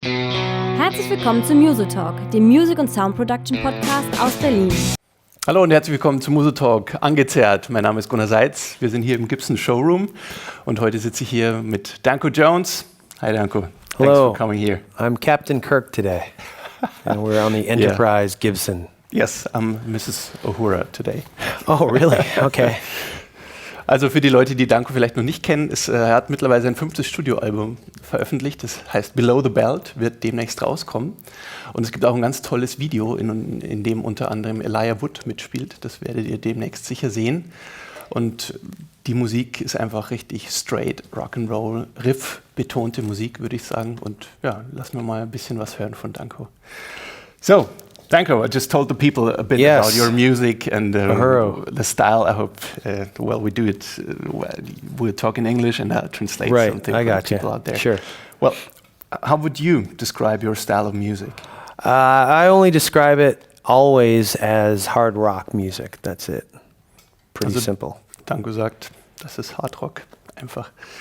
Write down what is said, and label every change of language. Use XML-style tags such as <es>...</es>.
<de>Herzlich willkommen zu Music Talk, dem Music- und Sound-Production-Podcast aus Berlin. Hallo und herzlich willkommen zu Music Talk angezerrt. Mein Name ist Gunnar Seitz. Wir sind hier im Gibson Showroom und heute sitze ich hier mit Danko Jones.</de> <en>Hi Danko. Hello. Thanks for coming here. I'm Captain Kirk today, and we're on the Enterprise Gibson. Yes, I'm Mrs. Uhura today. Oh, really? Okay.</en> <de>Also für die Leute, die Danko vielleicht noch nicht kennen, er hat mittlerweile sein 5. Studioalbum veröffentlicht. Das heißt Below the Belt, wird demnächst rauskommen. Und es gibt auch ein ganz tolles Video, in dem unter anderem Elijah Wood mitspielt. Das werdet ihr demnächst sicher sehen. Und die Musik ist einfach richtig straight Rock'n'Roll, Riff-betonte Musik, würde ich sagen. Und ja, lassen wir mal ein bisschen was hören von Danko.</de> <en>So, Danko, I just told the people a bit about your music and the style. I hope, we do it. We'll talk in English and I'll translate something for the people out there. Sure. Well, how would you describe your style of music? I only describe it always as hard rock music. That's it. Pretty simple.</en> <de>Danko sagt, das ist Hard Rock, einfach.</de>